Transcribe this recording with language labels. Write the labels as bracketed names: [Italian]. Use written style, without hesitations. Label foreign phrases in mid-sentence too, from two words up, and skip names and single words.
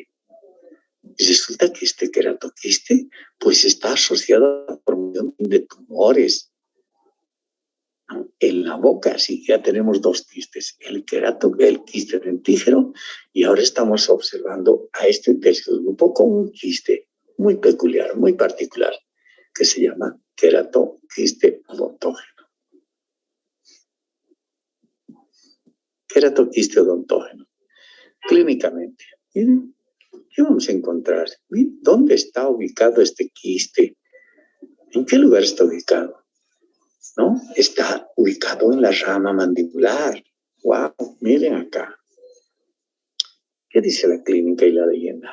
[Spanish] Y resulta que este queratoquiste pues está asociado a la formación de tumores en la boca. Así que ya tenemos dos quistes, el quiste dentígeno, y ahora estamos observando a este tercer grupo con un quiste muy peculiar, muy particular, que se llama queratoquiste odontógeno. Queratoquiste odontógeno. Clínicamente, miren, ¿qué vamos a encontrar? Miren, ¿dónde está ubicado este quiste? ¿En qué lugar está ubicado? ¿No? Está ubicado en la rama mandibular. ¡Wow! Miren acá. ¿Qué dice la clínica y la leyenda?